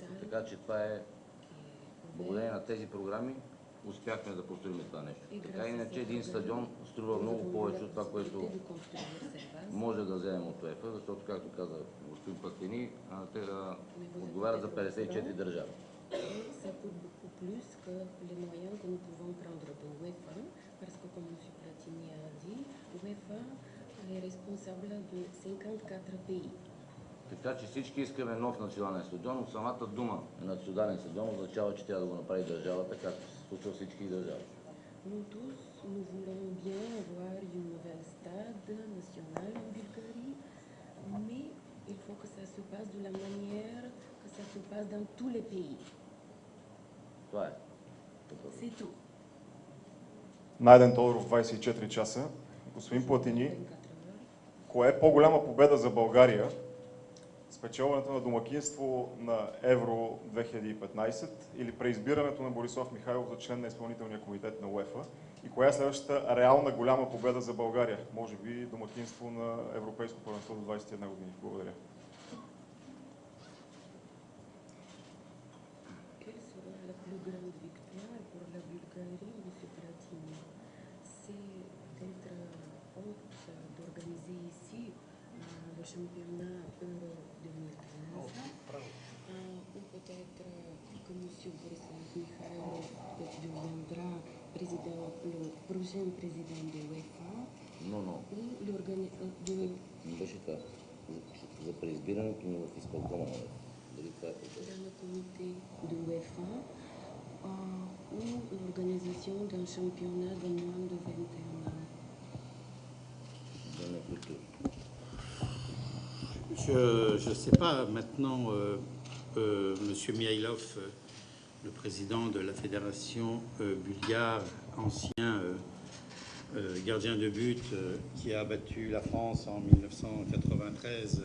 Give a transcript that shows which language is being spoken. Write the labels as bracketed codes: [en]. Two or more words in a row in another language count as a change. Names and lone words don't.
[bg] Така че това е благодарение на тези програми успяхме да построим това нещо. Така иначе един стадион струва много повече от това, което може да вземем от УЕФА, защото, както каза господин Пастини, те отговарят за 54 държави. [fr] C'est beaucoup plus que les moyens que nous pouvons prendre de l'UEFA, parce que comme M. Platini a dit, l'UEFA est responsable de 54 pays. [bg] Така че всички искаме нов национален стадион, но самата дума национален стадион означава, че трябва да го направи държавата, както се случва всички държави. [fr] Nous tous, nous voulons bien avoir une nouvelle stade national en Bulgarie, mais il faut que ça se passe de la manière que ça se passe dans tous les pays. [bg] Това е. [fr] C'est tout. [bg] Найден Тодоров, 24 часа. Господин Платини, кое е по-голяма победа за България? Спечелването на домакинство на Евро 2015 или преизбирането на Борислав Михайлов за член на изпълнителния комитет на УЕФА? И коя е следващата реална голяма победа за България? Може би домакинство на Европейско първенство до 21 години. Благодаря. [fr] Quelle sera la plus grande victoire pour la Bulgarie, M. Platini? C'est d'être hôte, d'organiser ici le championnat Euro 2015, ou peut-être que M. Borislav Mikhailov deviendra le prochain président de l'UEFA, [bg] Но, [fr] ou [bg] не беше това. За преизбирането му в изпълкома на УЕФА. Дали това е по-добре? [fr] dans le comité de l'UEFA, ou l'organisation d'un championnat de moins de 21 ans. [bg] За някой. [fr] Je ne sais pas maintenant, Monsieur Mihailov, le président de la fédération bulgare, ancien gardien de but qui a battu la France en 1993.